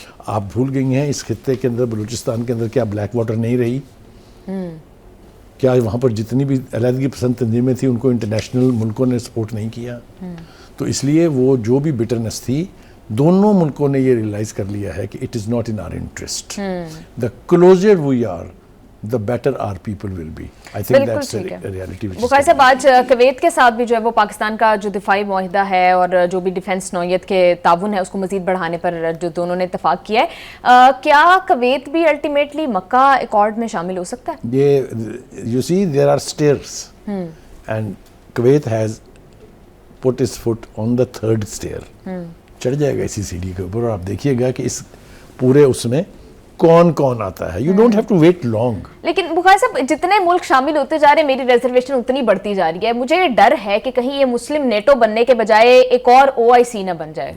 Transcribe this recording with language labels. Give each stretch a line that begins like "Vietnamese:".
Urdu: آپ بھول گئی ہیں اس خطے کے اندر بلوچستان کے اندر کیا بلیک واٹر نہیں رہی؟ کیا وہاں پر جتنی بھی علیحدگی پسند تنظیمیں تھیں ان کو انٹرنیشنل ملکوں نے سپورٹ نہیں کیا؟ تو اس لیے وہ جو بھی بٹرنس تھی دونوں ملکوں نے یہ ریئلائز کر لیا ہے کہ
English: It is not in our interest. The closer we are the better our people will be. I think that's a reality.
Urdu: بخاری صاحب، آج کویت کے ساتھ بھی جو ہے وہ پاکستان کا جو دفاعی معاہدہ ہے اور جو بھی ڈیفنس نوعیت کے تعاون ہے اس کو مزید بڑھانے پر جو دونوں نے اتفاق کیا ہے، کیا کویت بھی الٹیمیٹلی مکہ ایکارڈ میں شامل ہو سکتا ہے؟
English: یہ you see there are stairs and Kuwait has put its foot on the third stair.
Urdu: چڑھ جائے گا اسی سیڑھی کے اوپر اور آپ دیکھیے گا کہ اس پورے اس میں کون کون آتا ہے.
English: You don't have to wait long.
Urdu: لیکن بخاری صاحب، جتنے ملک شامل ہوتے جا رہے ہیں میری ریزرویشن اتنی بڑھتی جا رہی ہے. مجھے یہ ڈر ہے کہ کہیں یہ مسلم نیٹو بننے کے بجائے ایک اور او آئی سی نہ بن جائے.